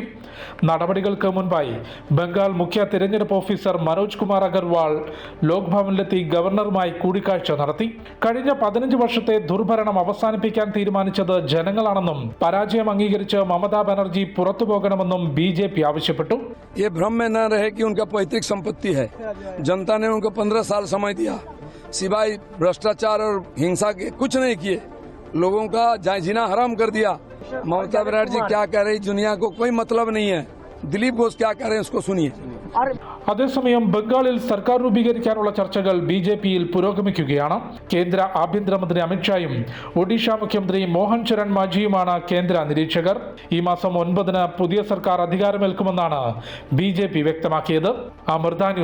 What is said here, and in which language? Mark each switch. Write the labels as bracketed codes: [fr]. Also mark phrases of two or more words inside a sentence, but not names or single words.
[ml] നടപടികൾക്ക് മുൻപായി ബംഗാൾ മുഖ്യ തിരഞ്ഞെടുപ്പ് ഓഫീസർ മനോജ് കുമാർ അഗർവാൾ ലോക് ഭവനിലെത്തി ഗവർണറുമായി കൂടിക്കാഴ്ച നടത്തി. കഴിഞ്ഞ 15 വർഷത്തെ ദുർഭരണം അവസാനിപ്പിക്കാൻ തീരുമാനിച്ചത് ജനങ്ങളാണെന്നും പരാജയം അംഗീകരിച്ച് മമതാ ബാനർജി പുറത്തുപോകണമെന്നും BJP ആവശ്യപ്പെട്ടു. [hi] ये भ्रम में न रहे कि उनका पैतृक संपत्ति है. जनता ने उनको 15 साल समय दिया, सिवाय भ्रष्टाचार और हिंसा के कुछ नहीं किए. लोगों का जीना हराम कर दिया. ममता बनर्जी क्या कह रही दुनिया को कोई मतलब नहीं है. ദിലീപ് ഘോഷ് क्या कह रहे हैं उसको सुनिए. [ml] അതേസമയം ബംഗാളിൽ സർക്കാർ രൂപീകരിക്കാനുള്ള ചർച്ചകൾ BJPയിൽ പുരോഗമിക്കുകയാണ്. കേന്ദ്ര ആഭ്യന്തരമന്ത്രി അമിത്ഷായും ഒഡീഷ മുഖ്യമന്ത്രി മോഹൻ ചരൺ മാജിയുമാണ് കേന്ദ്ര നിരീക്ഷകർ. ഈ മാസം 9-ന് പുതിയ സർക്കാർ അധികാരമേൽക്കുമെന്നാണ് BJP വ്യക്തമാക്കിയത്.